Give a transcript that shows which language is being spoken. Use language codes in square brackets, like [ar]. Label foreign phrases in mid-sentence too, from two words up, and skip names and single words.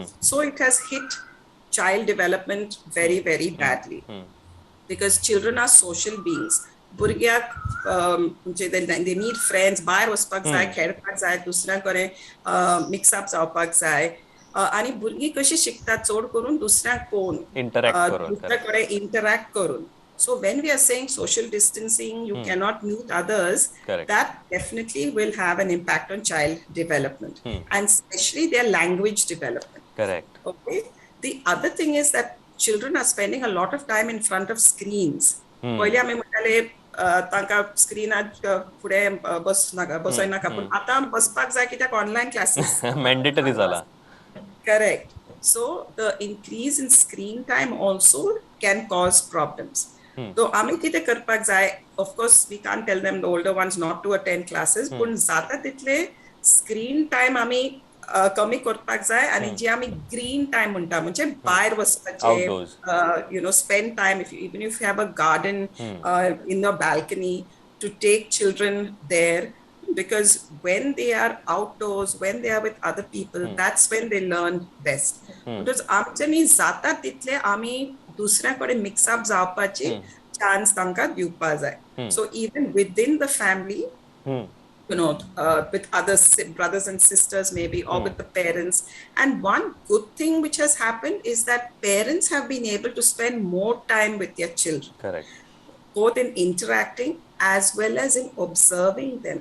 [en] So it has hit child development very very badly because children are social beings. [kok] भुरग्याक म्हणजे [en] they need friends, [kok] भायर वचपाक जाय, खेळपाक जाय, दुसऱ्या कडेन मिक्सअप जावपाक जाय आणि भुरगीं कशी शिकतात चड करून दुसऱ्याक पळोवन दुसऱ्या कडेन इंटरॅक्ट करून. [en] So when we are saying social distancing, you cannot meet others, that definitely will have an impact on child development and especially their language development. Correct. Okay. The other thing is that children are spending a lot of time in front of screens. [kok] पहिले आमी म्हणटाले तांकां स्क्रीनार फुडें बसय नाका पूण आतां बसपाक जाय कित्याक [en] online classes [kok] मॅन्डेटरी जाला. [en] Correct. So the increase in screen time also can cause problems. [kok] So आमी कितें करपाक जाय, [en] of course we can't tell them the older ones not to attend classes, [kok] पूण जाता तितले [en] screen time [kok] आमी कमी करपाक जाय आणि जे आमी [en] green time [kok] म्हणटा म्हणजे भायर [en] वचपाचे spend time even if you have a garden in the balcony to take children there because when they are outdoors when they are with other people that's when they learn best because [kok] आमच्यानी जाता तितले आमी दुसऱ्या कडेन मिक्सअप जावपाची चान्स तांकां दिवपा जाय. [en] So even within the family with other brothers and sisters maybe or with the parents, and one good thing which has happened is that parents have been able to spend more time with their children. Correct. Both in interacting as well as in observing them.